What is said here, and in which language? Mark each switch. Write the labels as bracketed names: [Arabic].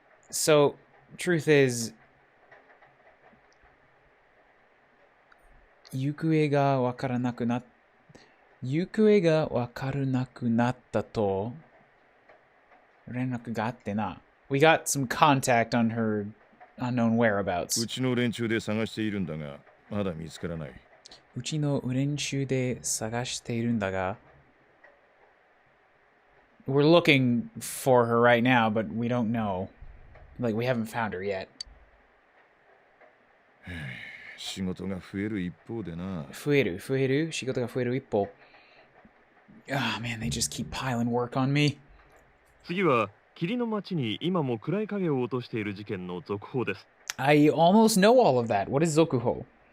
[English] So, truth is, [Japanese] 行方がわからなくなったと連絡があってな。 [English] We got some contact on her unknown whereabouts. [Japanese] うちの連中で探しているんだが、まだ見つからない。うちの連中で探しているんだが。 [English] We're looking for her right now, but we don't know. Like, we haven't found her yet. [Japanese] 仕事が増える一方でな。増える仕事が増える一方。 [English] Ah, man, they just keep piling work on me. [Japanese] 次は霧の町に今も暗い影を落としている事件の続報です。 [English] I almost know all of that. What is Zokuho?